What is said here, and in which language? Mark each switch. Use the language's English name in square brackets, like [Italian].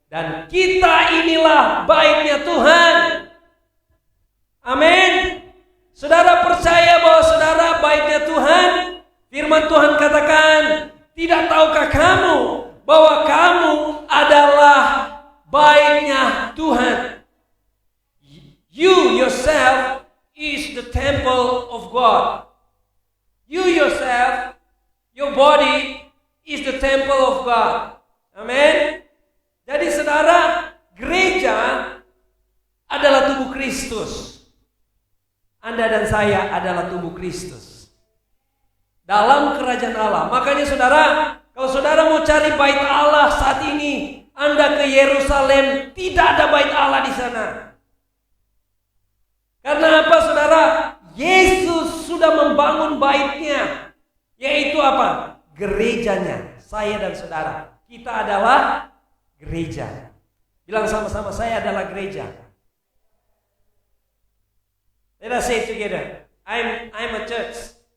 [Indonesian] Dan kita inilah baitnya Tuhan. Amin. Saudara percaya bahwa saudara baitnya Tuhan? Firman Tuhan katakan, tidak tahukah kamu bahwa kamu adalah baitnya Tuhan? [English] You yourself is the temple of God. You yourself, your body is the temple of God. Amin. [Indonesian] Jadi saudara, gereja adalah tubuh Kristus. Anda dan saya adalah tubuh Kristus dalam kerajaan Allah. Makanya saudara, kalau saudara mau cari bait Allah saat ini, Anda ke Yerusalem, tidak ada bait Allah di sana. Karena apa saudara? Yesus sudah membangun baitnya, yaitu apa? Gerejanya. Saya dan saudara, kita adalah gereja. Bilang sama-sama, saya adalah gereja. [English] Let us say together, I'm a church.